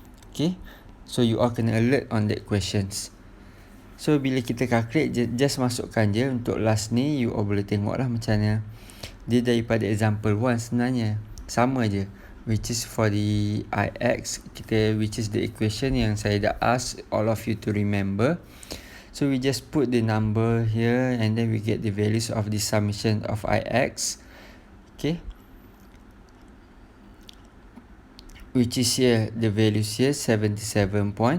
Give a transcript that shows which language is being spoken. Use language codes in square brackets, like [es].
[en] Okay, so you all kena alert on that questions. [ms] So bila kita calculate, just masukkan je. Untuk last ni you all boleh tengok lah macam mana dia daripada example 1 sebenarnya. Sama je, [en] which is for the Ix, which is the equation [ms] yang saya dah [en] ask all of you to remember. So we just put the number here, and then we get the values of the summation of Ix. Okay, which is here, the values here 77.23.